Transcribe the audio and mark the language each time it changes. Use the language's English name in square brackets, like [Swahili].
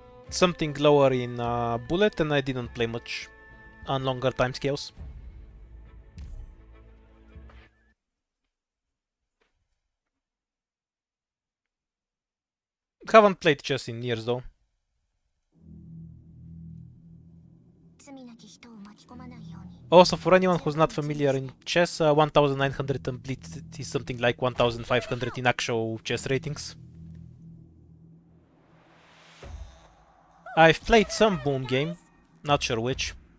[English] Something lower in Bullet, and I didn't play much on longer timescales. Haven't played chess in years though. [Japanese] 罪なき人を巻き込まないように。 [English] Also, for anyone who's not familiar in chess, 1900 in Blitz is something like 1500 in actual chess ratings. I've played some Boom game, not sure which.